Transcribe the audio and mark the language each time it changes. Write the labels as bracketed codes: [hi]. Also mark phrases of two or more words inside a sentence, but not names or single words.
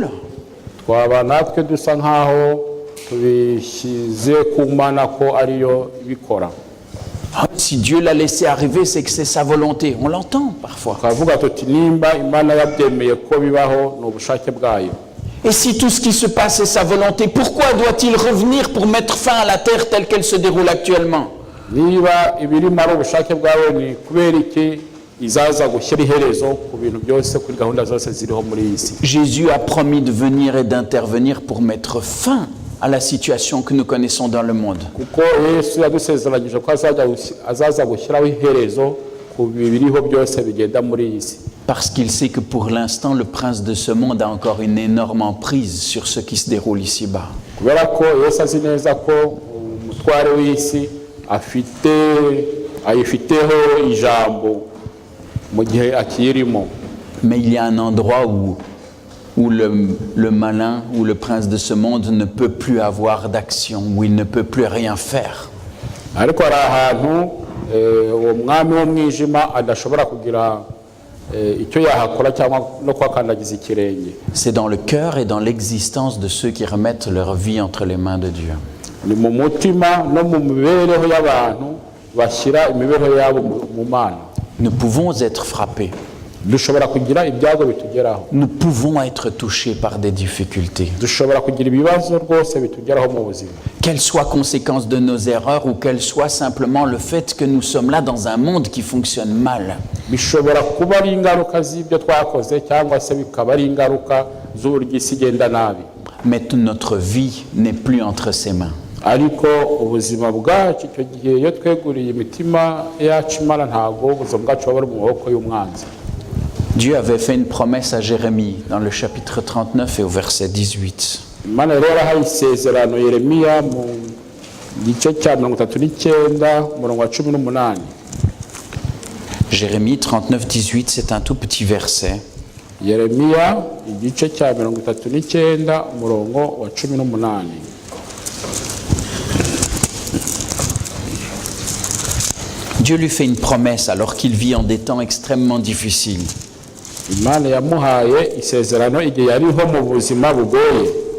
[rw] twaba natwe dusa nk'aho tubishyize ku Mana ko ariyo ibikora. [fr] Si Dieu l'a laissé arriver, c'est que c'est sa volonté. On l'entend parfois. [rw] twavuga tuti nimba Imana yabyemeye ko bibaho ni ubushake bwayo. [fr] Et si tout ce qui se passe est sa volonté, pourquoi doit-il revenir pour mettre fin à la terre telle qu'elle se déroule actuellement? [rw] niba ibirimo ari ubushake bwawe, ni kubera iki izaza gushyira iherezo ku bintu byose, kuri gahunda zose ziriho muri iyi si? [fr] Jésus a promis de venir et d'intervenir pour mettre fin à la situation que nous connaissons dans le monde. [rw] kuko Yesu yadusezeranyije ko azaza gushyiraho iherezo ku biriho byose bigenda muri iyi si. [fr] Parce qu'il sait que pour l'instant, le prince de ce monde a encore une énorme emprise sur ce qui se déroule ici-bas. [rw] kubera ko Yesu azi neza ko umutware w'isi ayifiteho ijambo mu gihe akirimo. [fr] Mais il y a un endroit où le malin ou le prince de ce monde ne peut plus avoir d'action, où il ne peut plus rien faire. [rw] ariko hari ahantu uwo mwami w'umwijima adashobora kugira icyo yahakora cyangwa no kwakandagiza ikirenge. [fr] C'est dans le cœur et dans l'existence de ceux qui remettent leur vie entre les mains de Dieu. [rw] ni mu mutima no mu mibereho y'abantu bashyira imibereho yabo mu Mana. [fr] Nous pouvons être frappés. [rw] dushobora kugira ibyago bitugeraho. [fr] Nous pouvons être touchés par des difficultés. [rw] dushobora kugira ibibazo rwose bitugeraho mu buzima. [fr] Qu'elles soient conséquences de nos erreurs ou qu'elles soient simplement le fait que nous sommes là dans un monde qui fonctionne mal. [rw] bishobora kuba ari ingaruka z'ibyo twakoze cyangwa se bikaba ari ingaruka z'uburyo isi igenda nabi. [fr] Mais notre vie n'est plus entre ses mains. [rw] ariko ubuzima bwacu icyo gihe iyo tweguriye imitima yacu Imana, ntabwo ubuzima bwacu buba buri mu maboko y'umwanzi. [fr] Dieu avait fait une promesse à Jérémie dans le chapitre 39 et au verset 18. [rw] Imana rero yarahaye isezerano Yeremiya mu gice cya 39 umurongo wa 18. [fr] Jérémie 39, 18, c'est un tout petit verset. [rw] Yeremiya igice cya 39 umurongo wa 18. [fr] Dieu lui fait une promesse alors qu'il vit en des temps extrêmement difficiles. [rw] Imana yamuhaye isezerano igihe yariho mu buzima bugoye.